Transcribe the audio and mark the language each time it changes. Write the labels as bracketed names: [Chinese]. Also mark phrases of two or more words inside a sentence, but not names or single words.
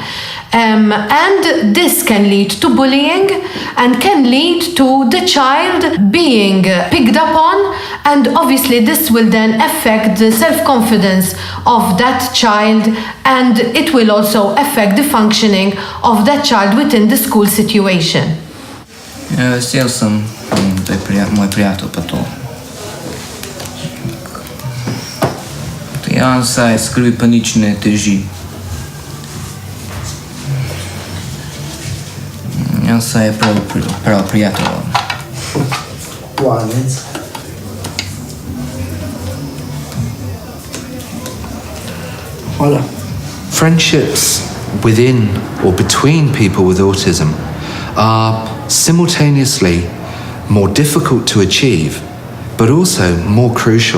[English] And this can lead to bullying and can lead to the child being picked up on, and obviously this will then affect the self-confidence of that child, and it will also affect the functioning of that child within the school situation. [Slovenian] Vesel sem, da je moj prijatelj pa to. Jan saj skrbi pa nič ne teži. Jan saj je prav prijatelj. Planec. Hola. [English] Friendships within or between people with autism are simultaneously more difficult to achieve, but also more crucial.